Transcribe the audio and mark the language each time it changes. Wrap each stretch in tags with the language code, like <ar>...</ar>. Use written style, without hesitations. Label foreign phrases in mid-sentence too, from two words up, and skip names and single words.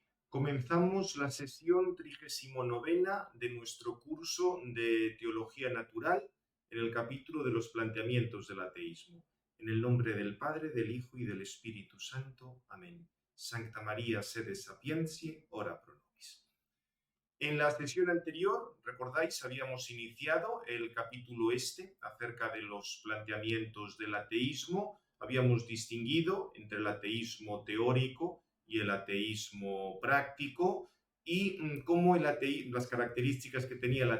<es>Comenzamos la sesión 39 de nuestro curso de Teología Natural en el capítulo de los planteamientos del ateísmo. En el nombre del Padre, del Hijo y del Espíritu Santo. Amén.</es> <la>Sancta María, sede sapientiae, ora pro nobis.</la> <es>En la sesión anterior, recordáis, habíamos iniciado el capítulo acerca de los planteamientos del ateísmo. Habíamos distinguido entre el ateísmo teórico y el ateísmo práctico y cómo las características que tenía el</es>